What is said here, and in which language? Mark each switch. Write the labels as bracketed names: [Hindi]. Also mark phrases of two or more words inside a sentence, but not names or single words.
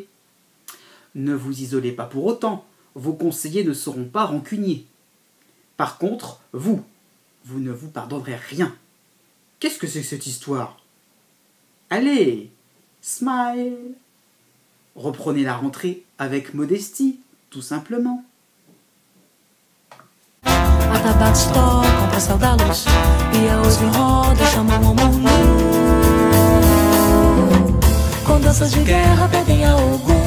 [French] Ne vous isolez pas pour autant, vos conseillers ne seront pas rancuniers. Par contre, vous ne vous pardonnerez rien. Qu'est-ce que c'est que cette histoire? Allez, smile. Reprenez la rentrée avec modestie, tout simplement. [Portuguese] Atabaques tocam pra saudar a luz E a hoje roda, chamam ao mundo Com danças de guerra pedem a Ogum